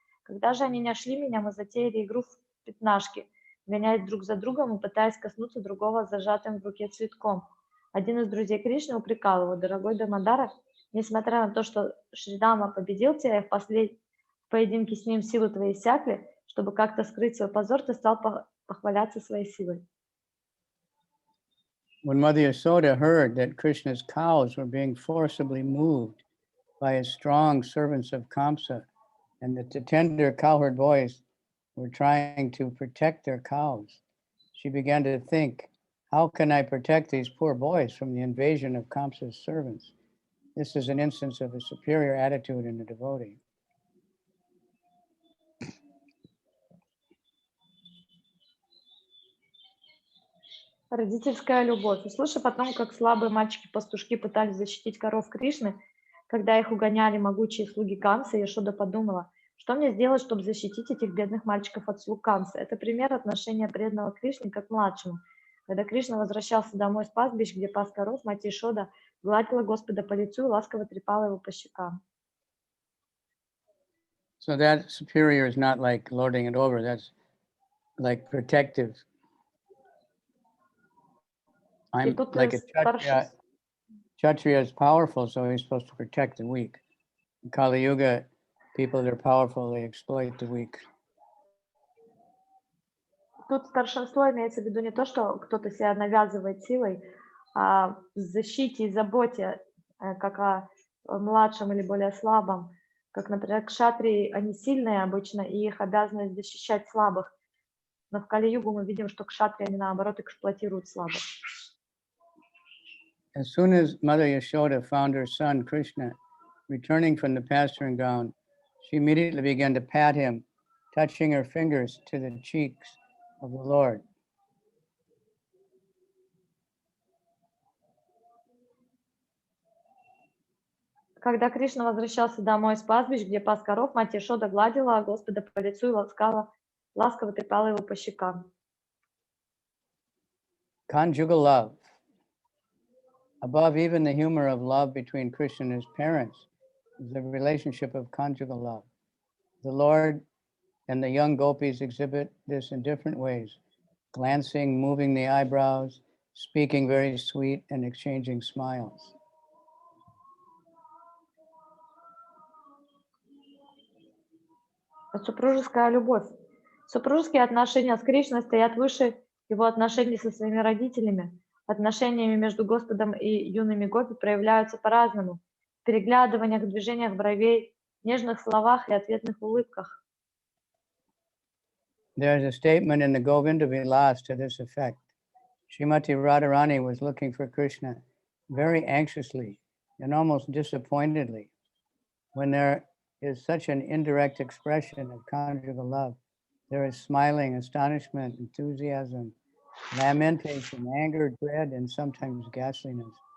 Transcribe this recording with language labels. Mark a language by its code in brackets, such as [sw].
[ru] Когда же они нашли меня, мы затеяли игру в пятнашки, гоняясь друг за другом и пытаясь коснуться другого зажатым в руке цветком. Один из друзей Кришны упрекал его: дорогой Дамодара, несмотря на то, что Шридама победил тебя, и в поединке с ним силы твои иссякли, чтобы как-то скрыть свой позор, ты стал похваляться своей силой. [en] When Mother Yasoda heard that Krishna's cows were being forcibly moved by his strong servants of Kamsa, and that the tender cowherd boys were trying to protect their cows, she began to think, how can I protect these poor boys from the invasion of Kamsa's servants? This is an instance of a superior attitude in a devotee. [ru] Родительская любовь. Услышав о том, как слабые мальчики-пастушки пытались защитить коров Кришны, когда их угоняли могучие слуги Камсы, Яшода подумала, что мне сделать, чтобы защитить этих бедных мальчиков от слуг Камсы. Это пример отношения преданного Кришне как к младшему. Когда Кришна возвращался домой с пастбищ, где пас коров, мать Яшода гладила Господа по лицу и ласково трепала его по щекам. [en] So that superior is not like lording it over, that's like protective. I'm like a Kshatriya. Kshatriya is powerful, so he's supposed to protect the weak. In Kali Yuga, people that are powerful, they exploit the weak. [ru] Тут старшинство имеется в виду не то, что кто-то себя навязывает силой, а в защите и заботе, как о младшем или более слабом. Как, например, кшатрии, они сильные обычно, и их обязанность защищать слабых. Но в Кали-югу мы видим, что кшатрии, они наоборот эксплуатируют слабых. [en] As soon as Mother Yashoda found her son Krishna returning from the pasturing ground, she immediately began to pat him, touching her fingers to the cheeks of the Lord. [ru] Когда Кришна возвращался домой с пастбищ, где пас коров, мать Яшода гладила Господа по лицу и ласково трепала его по щекам. [en] Conjugal love. Above even the humor of love between Krishna and his parents is the relationship of conjugal love. The Lord and the young gopis exhibit this in different ways, glancing, moving the eyebrows, speaking very sweet, and exchanging smiles. [ru] Супружеская любовь. Супружеские отношения с Кришной стоят выше его отношений со своими родителями. Отношениями между Господом и юными гопи проявляются по-разному. В переглядываниях, движениях бровей, нежных словах и ответных улыбках. [en] There is a statement in the Govinda Vilas to this effect. Srimati Radharani was looking for Krishna very anxiously and almost disappointedly. When there is such an indirect expression of conjugal love, there is smiling, astonishment, enthusiasm, lamentation, anger, dread, and sometimes ghastliness.